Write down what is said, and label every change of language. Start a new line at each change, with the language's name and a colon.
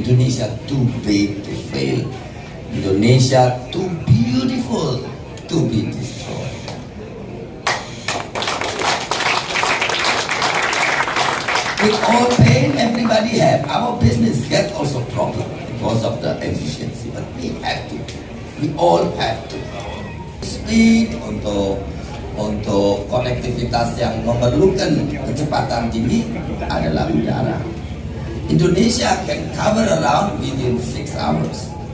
English: Indonesia too big to fail. Indonesia too beautiful to be destroyed. With all pain everybody have, our business get also problem because of the efficiency. But we have to, we all have to.
Indonesian: Speed untuk konektivitas yang memerlukan kecepatan tinggi adalah udara.
English: Indonesia can cover around within 6 hours.